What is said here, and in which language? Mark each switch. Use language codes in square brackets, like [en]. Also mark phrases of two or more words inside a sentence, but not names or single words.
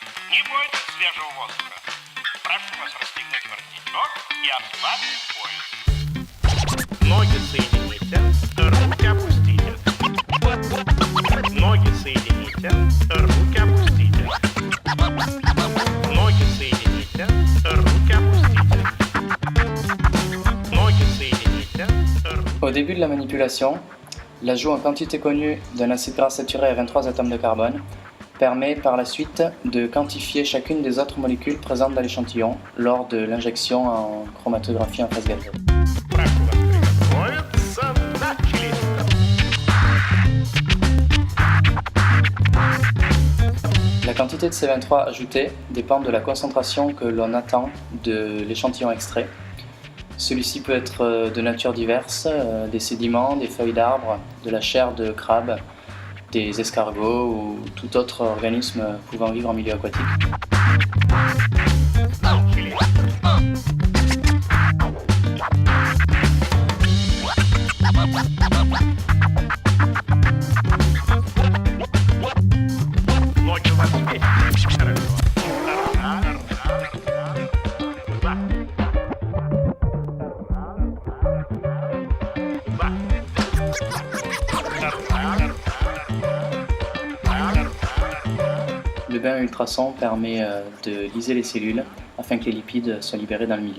[ru] Не бойтесь свежего воздуха. Прошу вас расстегнуть воротничок и ослабить пояс. Ноги соедините, руки опустите. Ноги соедините, руки опустите. Ноги соедините, руки опустите. Ноги соедините, [fr] Au début de la manipulation, l'ajout en quantité connue d'un acide gras saturé à 23 atomes de carbone permet par la suite de quantifier chacune des autres molécules présentes dans l'échantillon lors de l'injection en chromatographie en phase gazeuse. [ru] Прошу вас приготовиться. Начали. [fr] La quantité de C23 ajoutée dépend de la concentration que l'on attend de l'échantillon extrait. Celui-ci peut être de nature diverse, des sédiments, des feuilles d'arbres, de la chair de crabe, des escargots ou tout autre organisme pouvant vivre en milieu aquatique. [ru] Начали. Ноги у вас вместе. Хорошо. [fr] Le bain à ultrasons permet de liser les cellules afin que les lipides soient libérés dans le milieu.